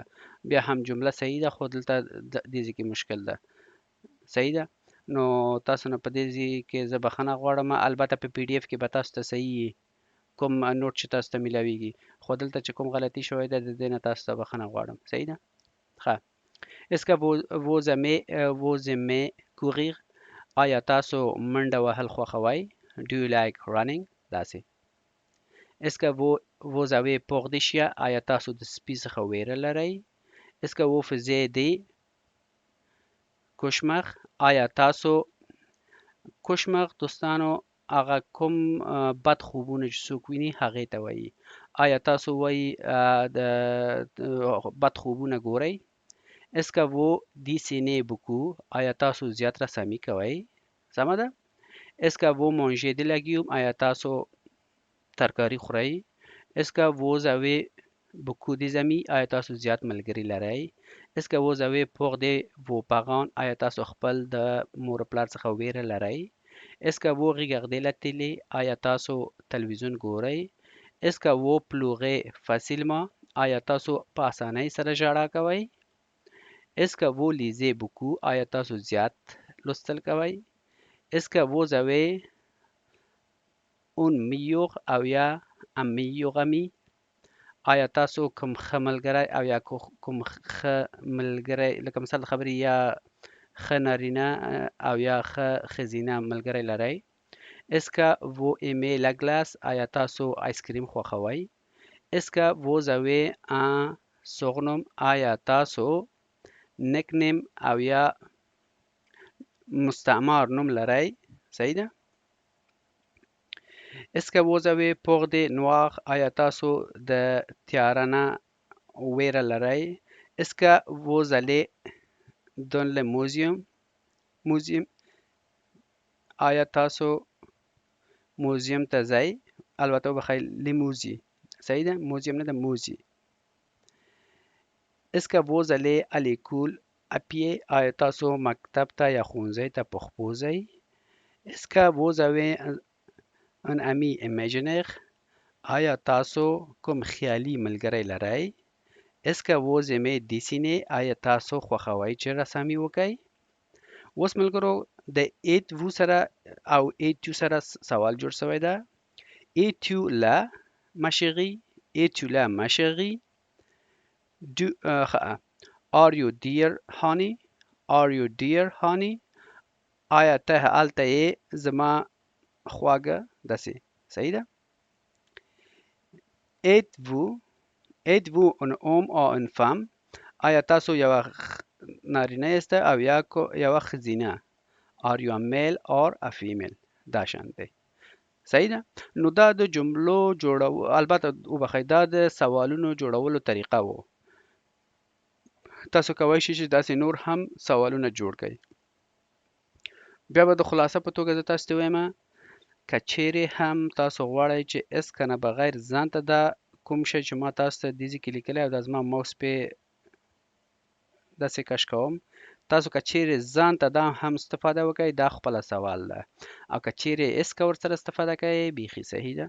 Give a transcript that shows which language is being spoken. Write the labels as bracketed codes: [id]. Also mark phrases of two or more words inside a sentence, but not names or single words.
[ps] بیا هم جمله صحیح ده خو دلته دې ځای کې مشکل ده. صحیح ده؟ نو تاسو نه په دې ځای کې زه بخښنه غواړم. البته په پی ډي اف کې به تاسو ته صحیح کوم نوټ چې تاسو ته میلاویږي، خو دلته چې کوم غلطي شوی ده د دې نه تاسو ته بخښنه غواړم. صحیح ده؟ [fr] ښه Est-ce que vous aimez courir? [ps] آیا تاسو منډه وهل خوښوئ؟ [en] Do you like running؟ [ps] داسې. [fr] Est-ce que vous avez peur des chiens؟ [ps] آیا تاسو د سپي څخه ویره لرئ؟ [fr] Est-ce que vous faisiez des cauchemars؟ [ps] آیا تاسو کوشمر دوستانو هغه کوم بد خوبونه چې څوک ویني هغې ته وایي. آیا تاسو وایي د بد خوبونه ګورئ؟ [fr] Est-ce que vous dessinez beaucoup؟ [ps] آیا تاسو زیات رسامي کوئ؟ سمه ده. [fr] Est-ce que vous mangez des légumes؟ [ps] آیا تاسو ترکاري خورئ؟ [fr] Est-ce que vous avez beaucoup d'amis؟ [ps] آیا تاسو زیات ملګري لرئ؟ [fr] Est-ce que vous avez peur de vos parents؟ [ps] آیا تاسو خپل د مور پلار څخه ویره لرئ؟ [fr] Est-ce que vous regardez la télé؟ [ps] آیا تاسو تلویزیون ګورئ؟ [fr] Est-ce que vous pleurez facilement؟ [ps] آیا تاسو په اسانۍ سره ژړا کوئ؟ [fr] Est-ce que vous lisez beaucoup؟ [ps] آیا تاسو زیات لوستل کوئ؟ [fr] Est-ce que vous avez un meilleur [ps] او یا [fr] un meilleur ami؟ [ps] آیا تاسو کوم ښه ملګری او یا کوم ښه ملګری لکه مثال د خبرې یا ښه نارینه او یا ښه ښځینه ملګری لرئ؟ [fr] Est-ce que vous aimez la glace؟ [ps] آیا تاسو آیس کریم خوښوئ؟ [fr] Est-ce que vous avez un surnom؟ [ps] آیا تاسو nickname او یا مستعمر نوم لرئ؟ صحیح ده. [fr] Est-ce que vous avez peur de noir؟ [ps] آیا تاسو د تیاره نه ویره لرئ؟ [fr] Est-ce que vous allez dans le museum؟ [ps] آیا تاسو موزیم ته ځئ؟ البته وبخئ لیموزي. صحیح ده. موزیم نه ده، موزي. [fr] Est-ce que vous allez à l'école à pied؟ [ps] آیا تاسو مکتب ته یا ښوونځي ته په خپو ځئ؟ [fr] Est-ce que vous avez un ami imaginaire؟ [ps] آیا تاسو کوم خیالي ملګری لرئ؟ [fr] Est-ce que vous aimez dessiner؟ [ps] آیا تاسو خوښوئ چې رسامي وکئ؟ اوس ملګرو د ایت وو سره او ایت یو سره سوال جوړ شوی ده. [fr] Es-tu là ma chérie؟ Es-tu là ma chérie؟ [en] Are you dear honey؟ Are you dear honey؟ [ps] آیا ته هلته یې زما خواږه؟ داسې. صحیح ده. [fr] Êtes-vous un homme ou une femme؟ [ps] آیا تاسو یوه نارینه یاست او یا یوه ښځینه؟ [en] Are you a male or a female؟ [ps] دا شان دی. صحیح ده. نو دا د جملو البته وبخئ دا د سوالونو جوړولو طریقه وو. تاسو کولی شئ چې داسې نور هم سوالونه جوړ کړئ. بیا به د خلاصه په توګه زه تاسو ته وایم که چیرې هم تاسو غواړئ چې اس کنه بغیر ځان ته دا کوم شی چې ما تاسو ته دې ځای کې لیکلی او دا زما موس پې داسې کش کوم، تاسو که چیرې ځان ته دا هم استفاده وکړئ دا خپله سوال ده، او که چیرې اس که ورسره استفاده کوئ بیخي صحیح ده.